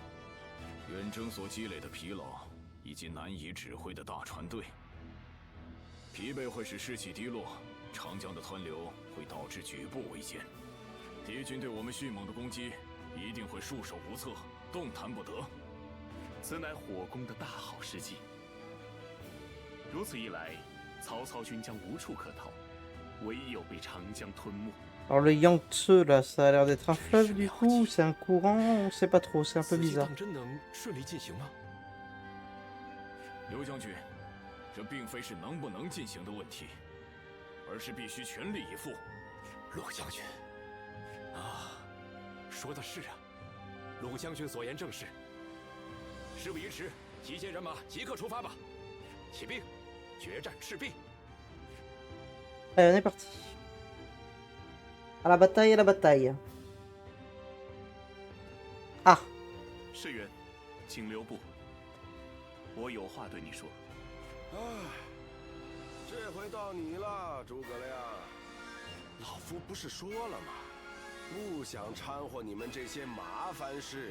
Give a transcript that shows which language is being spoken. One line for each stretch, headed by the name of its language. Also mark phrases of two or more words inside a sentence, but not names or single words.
Chinese: 远征所积累的疲劳，以及难以指挥的大船队，疲惫会使士气低落，长江的湍流会导致举步维艰。敌军对我们迅猛的攻击，一定会束手无策，动弹不得。此乃火攻的大好时机。如此一来，曹操军将无处可逃，唯有被长江吞没。
French: Alors le Yangtze là, ça a l'air d'être un fleuve du coup, c'est un courant, on sait pas trop, c'est un peu
Chinese: 此
French: bizarre.
Chinese: 战真能顺利进行吗？刘将军，这并非是能不能进行的问题，而是必须全力以赴。鲁将军，啊，说的是啊，鲁将军所言正是。事不宜迟，集结人马，即刻出发吧！起兵，决战赤壁。
French: Allez, on est parti. À la bataille, à la bataille. Ah,
Chinese: 士元，请留步，我有话对你说。唉，这回到你了，诸葛亮。老夫不是说了吗？不想掺和你们这些麻烦事。